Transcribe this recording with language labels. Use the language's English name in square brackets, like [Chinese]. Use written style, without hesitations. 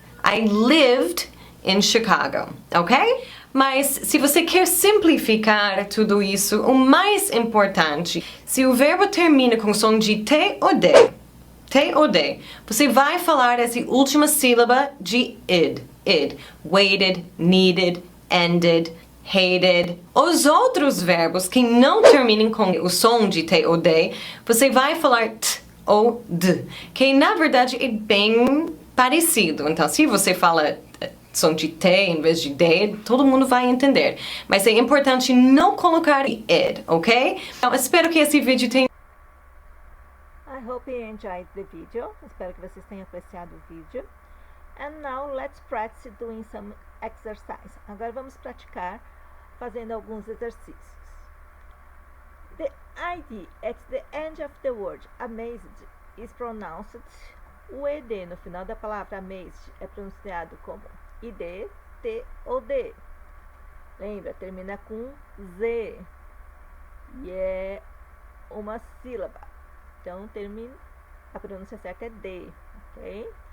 [English] I lived in Chicago, [Portuguese] ok? Mas se você quer simplificar tudo isso, o mais importante, se o verbo termina com som de T ou D, T ou D, você vai falar essa última sílaba de id. Id. [English] Waited, needed, ended, hated. [Portuguese] Os outros verbos que não terminam com o som de T ou D, você vai falar T ou D, que na verdade é bem parecido. Então, se você fala som de T em vez de D, todo mundo vai entender. Mas é importante não colocar id, ok? Então, espero que esse vídeo tenha... [English] I hope you enjoyed the video. [Portuguese] Espero que vocês tenham apreciado o vídeo. [English] And now let's practice doing some exercise. [Portuguese] Agora vamos praticar fazendo alguns exercícios. [English] The id at the end of the word amazed is pronounced. [Portuguese] O ed no final da palavra amazed é pronunciado como id, t ou d. Lembra, termina com z e é uma sílaba. Então, termina, a pronúncia certa é D, ok?